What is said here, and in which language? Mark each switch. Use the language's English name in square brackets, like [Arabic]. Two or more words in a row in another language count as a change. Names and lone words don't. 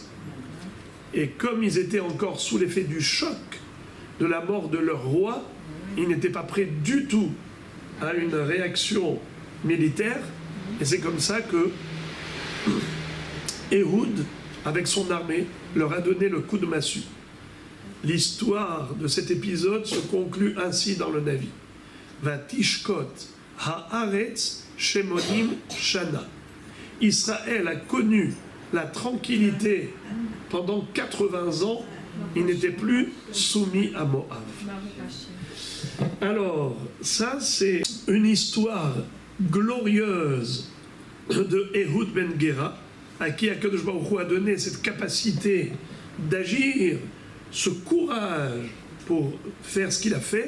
[French] Et comme ils étaient encore sous l'effet du choc de la mort de leur roi, ils n'étaient pas prêts du tout à une réaction militaire. Et c'est comme ça que Ehud, avec son armée, leur a donné le coup de massue. L'histoire de cet épisode se conclut ainsi dans le Navi. [Hebrew] ותשקט הארץ שמונים שנה. [French] Israël a connu la tranquillité pendant 80 ans. Il n'était plus soumis à Moab. Alors, ça c'est une histoire glorieuse de Ehud Ben Gera, à qui Akadosh Baruch Hu a donné cette capacité d'agir, ce courage pour faire ce qu'il a fait.